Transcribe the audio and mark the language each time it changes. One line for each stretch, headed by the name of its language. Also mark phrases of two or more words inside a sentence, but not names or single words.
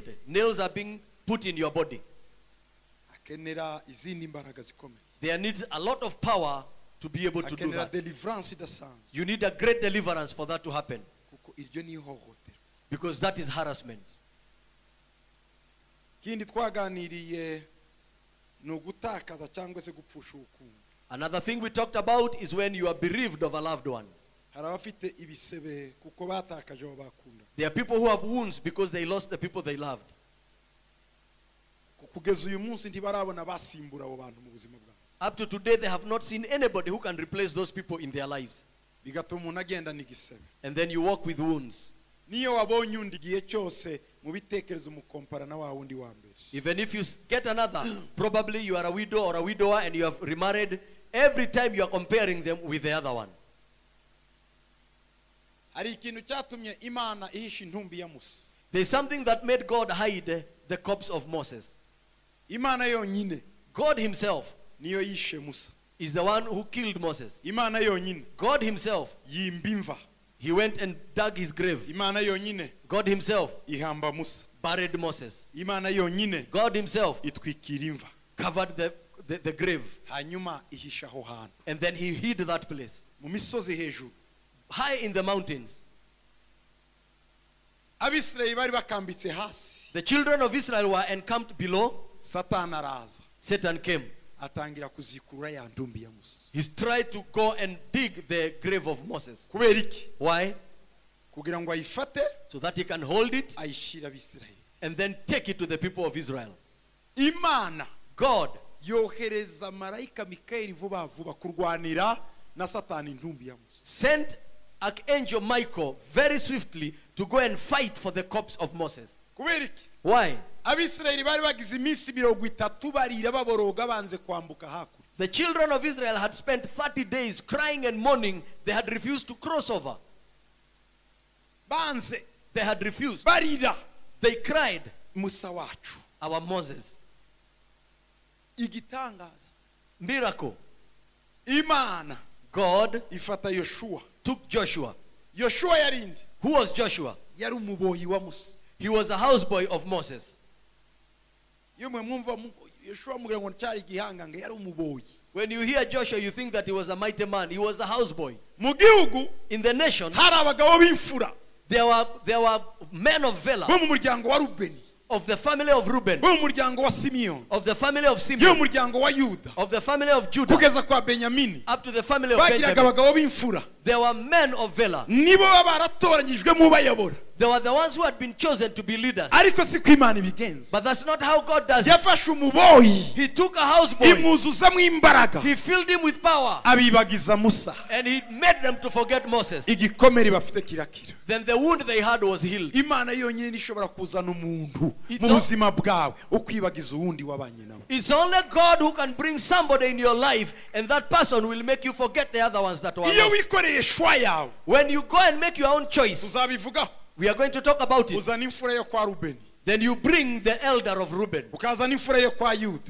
English: Nails are being put in your body.
Kinyarwanda: Akenera izindi imbaraga zikomeye.
English: There needs a lot of power to be able to do
Kinyarwanda: Akenera
English: that.
Kinyarwanda: deliverance idasanzwe.
English: You need a great deliverance for that to happen,
Kinyarwanda: Kuko iryo ni ihohotera.
English: because that is harassment.
Kinyarwanda: Kindi twaganiriye ni ugutakaza cyangwa se gupfusha urukundo.
English: Another thing we talked about is when you are bereaved of a loved one.
Kinyarwanda: Hari abafite ibisebe kuko batakaje abo bakunda.
English: There are people who have wounds because they lost the people they loved.
Kinyarwanda: Kugeza uyu munsi ntibarabona basimbura abo bantu mu buzima bwabo.
English: Up to today, they have not seen anybody who can replace those people in their lives.
Kinyarwanda: Bigatuma umuntu agenda n'igisebe.
English: And then you walk with wounds.
Kinyarwanda: Niyo wabonye undi igihe cyose mu bitekerezo umukompara na wa wundi wa mbere.
English: Even if you get another, probably you are a widow or a widower and you have remarried, every time you are comparing them with the other one.
Kinyarwanda: Hari ikintu cyatumye Imana ihisha intumbi ya Musa.
English: There's something that made God hide the corpse of Moses.
Kinyarwanda: Imana yonyine
English: God himself
Kinyarwanda: niyo yishe Musa.
English: is the one who killed Moses.
Kinyarwanda: Imana yonyine
English: God himself
Kinyarwanda: yimba imva.
English: He went and dug his grave.
Kinyarwanda: imana yonyine
English: God himself
Kinyarwanda: ihamba musa,
English: buried Moses.
Kinyarwanda: imana yonyine
English: God himself
Kinyarwanda: itwikira imva,
English: covered the grave.
Kinyarwanda: hanyuma ihisha aho hantu
English: And then he hid that place.
Kinyarwanda: mu misozi hejuru.
English: High in the mountains.
Kinyarwanda: Abisirayeli bari bakambitse hasi,
English: The children of Israel were encamped below.
Kinyarwanda: satani araza
English: Satan came.
Kinyarwanda: atangira kuzikura ya ndumbi ya musa.
English: He tried to go and dig the grave of Moses.
Kinyarwanda: Kubera iki?
English: Why?
Kinyarwanda: Kugira ngo ayifate
English: So that he can hold it
Kinyarwanda: ayishira Abisirayeli.
English: and then take it to the people of Israel.
Kinyarwanda: Imana
English: God
Kinyarwanda: yohereza marayika Mikayeli vuba vuba kurwanira na satani ndumbi ya musa.
English: sent Archangel Michael very swiftly to go and fight for the corpse of Moses.
Kinyarwanda: Kubera iki?
English: Why?
Kinyarwanda: Abisirayeli bari bagize iminsi 30 barira baboroga banze kwambuka hakurya.
English: The children of Israel had spent 30 days crying and mourning. They had refused to cross over.
Kinyarwanda: Banze
English: They had refused.
Kinyarwanda: barira
English: They cried,
Kinyarwanda: musa wacu.
English: our Moses.
Kinyarwanda: Igitangaza,
English: Miracle.
Kinyarwanda: Imana
English: God
Kinyarwanda: ifata Yoshua.
English: took Joshua.
Kinyarwanda: Yoshua yarindi
English: Who was Joshua?
Kinyarwanda: yari umuboyi wa musa.
English: He was a houseboy of Moses.
Kinyarwanda: Yemwe mwumva Yoshua mugira ngo cyari gihanganga yari umuboyi.
English: When you hear Joshua, you think that he was a mighty man. He was a houseboy.
Kinyarwanda: Mu gihugu
English: In the nation,
Kinyarwanda: hari abagabo b'imfura
English: there were men of valor,
Kinyarwanda: bo mu muryango wa Rubeni,
English: of the family of Reuben,
Kinyarwanda: bo mu muryango wa Simiyoni,
English: of the family of
Kinyarwanda: yo
English: Simeon,
Kinyarwanda: mu muryango wa Yuda,
English: of the family of Judah,
Kinyarwanda: kugeza kwa Benyamini.
English: up to the family of
Kinyarwanda: Bagiraga
English: Benjamin.
Kinyarwanda: abagabo b'imfura,
English: There were men of valor.
Kinyarwanda: nibo baba baratoranyijwe mu bayobora.
English: They were the ones who had been chosen to be leaders.
Kinyarwanda: Ariko si ko Imana ibigenza.
English: But that's not how God does it.
Kinyarwanda: Yafashe umuboyi
English: He took a houseboy,
Kinyarwanda: imuzuzamo imbaraga,
English: he filled him with power,
Kinyarwanda: abibagiza Musa.
English: and he made them to forget Moses.
Kinyarwanda: Igikomere bafite kirakira.
English: Then the wound they had was healed.
Kinyarwanda: Imana yonyine nishobora kuzana umuntu
English: It's
Kinyarwanda: mu
English: all-
Kinyarwanda: buzima bwawe ukwibagiza uwundi wabanye nawe.
English: It's only God who can bring somebody in your life, and that person will make you forget the other ones that were
Kinyarwanda: Iyo
English: lost.
Kinyarwanda: wikoreye shwa yawe
English: When you go and make your own choice,
Kinyarwanda: tuzabivugaho.
English: we are going to talk about it.
Kinyarwanda: Uzana imfura yo kwa Rubeni,
English: Then you bring the elder of Reuben.
Kinyarwanda: ukazana imfura yo kwa Yuda,